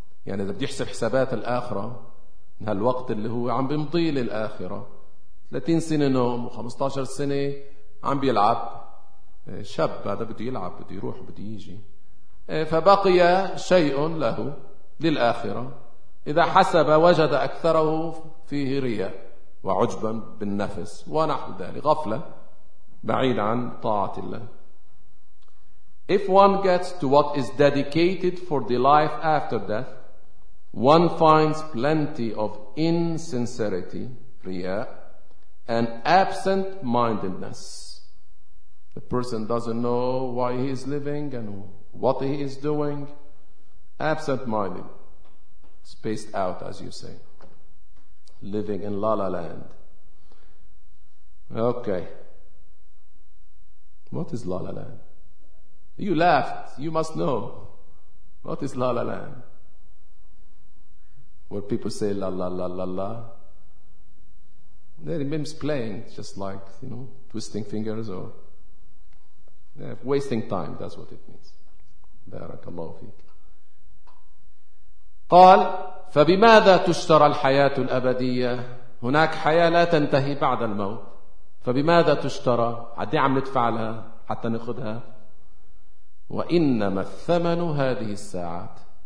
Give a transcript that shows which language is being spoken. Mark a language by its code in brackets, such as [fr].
[ar] يعني إذا بدي يحسب حسابات الآخرة من هالوقت اللي هو عم بمضي للآخرة, 30 سنة نوم و15 سنة عم بيلعب, شاب هذا بده يلعب بده يروح بده يجي, فبقي شيء له للآخرة. إذا حسب وجد أكثره فيه رياء وعجبا بالنفس ونحو ذلك, غفلة بعيد عن طاعة الله. [en] If one gets to what is dedicated for the life after death, one finds plenty of insincerity, رياء, and absent-mindedness. The person doesn't know why he is living and what he is doing. Absent-minded. Spaced out, as you say. Living in la-la land. Okay. What is la-la land? You laughed. You must know. What is la-la land? Where people say la-la-la-la-la. They're mimes playing, just like, you know, twisting fingers or wasting time. That's what it means. [ar] Barakallahu feek. قال فبماذا تشترى الحياة الأبدية؟ هناك حياة لا تنتهي بعد الموت, فبماذا تشترى؟ عدي عم ندفع لها حتى نخدها. وإنما الثمن هذه الساعات.